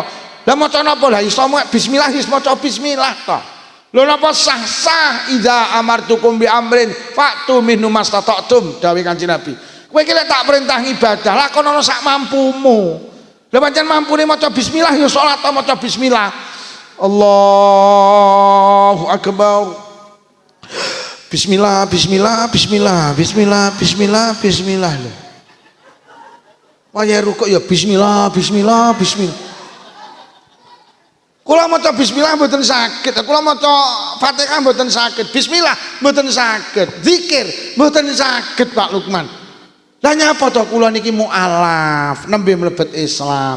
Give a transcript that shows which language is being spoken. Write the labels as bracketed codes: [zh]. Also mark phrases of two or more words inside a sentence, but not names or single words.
[jv] Lah maca napa lah iso mek bismillah wis maca bismillah to. Lho napa sah [ar] إذا أمرتكم بأمر فأتوا منه ما استطعتم [jv] dawuh Kanjeng Nabi. Kowe iki lek tak perintah ibadah lakonono sak mampumu. Lah pancen mampune maca bismillah ya salat maca bismillah. [ar] الله أكبر. بسم الله lho. [jv] Waya rukuk ya bismillah. Kula maca bismillah mboten saged. Kula maca Fatihah mboten saged. Bismillah mboten saged. Zikir mboten saged Pak Lukman. Lah nyapa to kula niki mualaf, nembe mlebet Islam.